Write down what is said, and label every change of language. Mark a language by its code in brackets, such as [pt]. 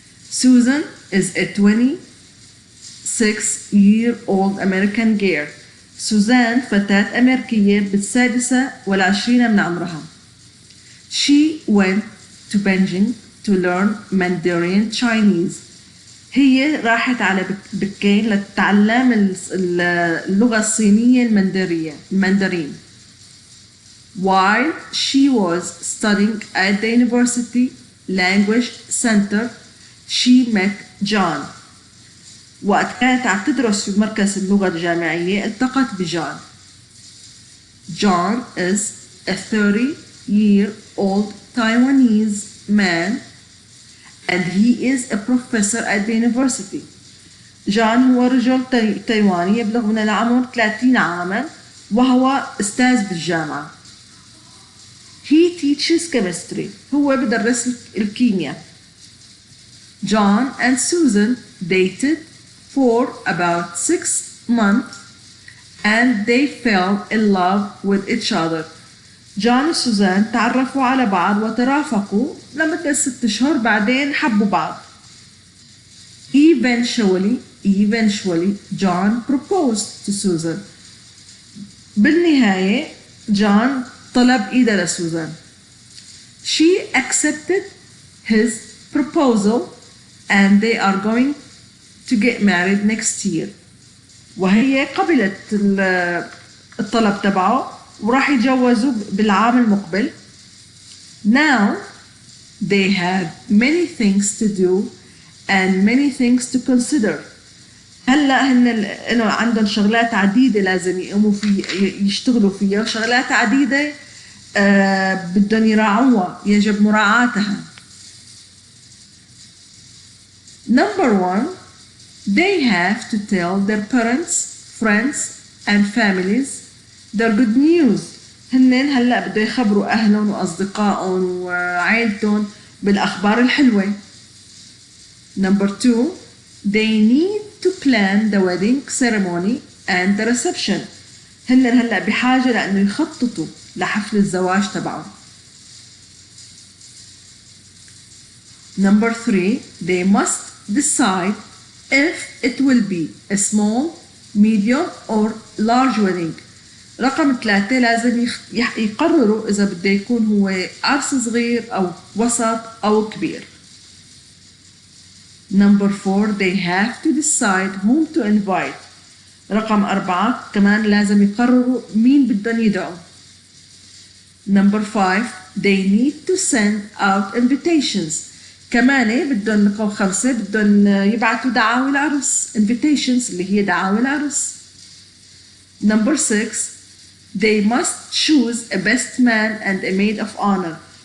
[en] Susan is a 26-year-old American girl. [ar] سوزان فتاة أمريكية بالسادسة والعشرين من عمرها. [en] She went to Beijing to learn Mandarin Chinese. [ar] هي راحت على بكين لتتعلم اللغة الصينية المندرين. [en] While she was studying at the University Language Center, she met John. [ar] وقت كانت عم تدرس في مركز اللغة الجامعية التقت بجون. [en] John is a 30-year-old Taiwanese man, and he is a professor at the university. [ar] جون هو رجل تايواني يبلغ من العمر 30 عاما وهو أستاذ بالجامعة. [en] He teaches chemistry. [ar] هو بدرس الكيمياء. [en] John and Susan dated for about 6 months, and they fell in love with each other. [ar] جون وسوزان تعرفوا على بعض وترافقوا لمدة 6 أشهر بعدين حبوا بعض. [en] Eventually, John proposed to Susan. [ar] بالنهاية جون طلب إيدها لسوزان. [en] She accepted his proposal and they are going to get married next year. [ar] وهي قبلت الطلب تبعه وراح يتجوزوا بالعام المقبل. [en] Now they have many things to do and many things to consider. [ar] هلا هن عندهم شغلات عديدة لازم يقوموا في يشتغلوا فيها، شغلات عديدة بدهم يراعوها، يجب مراعاتها. [en] Number one, they have to tell their parents, friends and families their good news. [ar] هنن هلا بده يخبروا أهلهم وأصدقائهم وعائلتهم بالأخبار الحلوة. [en] Number two, they need to plan the wedding ceremony and the reception. [ar] هنن هلا بحاجة لأنه يخططوا لحفل الزواج تبعهم. [en] Number three, they must decide if it will be a small, medium or large wedding. [ar] رقم 3 لازم يقرروا إذا بده يكون هو عرس صغير أو وسط أو كبير. [en] Number 4, they have to decide whom to invite. [ar] رقم 4 كمان لازم يقرروا مين بدهم يدعوا. [en] Number 5, they need to send out invitations. [ar] كمان بدهم رقم 5 بدهم يبعثوا دعاوي العرس invitations اللي هي دعاوي العرس. [en] Number 6, they must choose a best man and a maid of honor.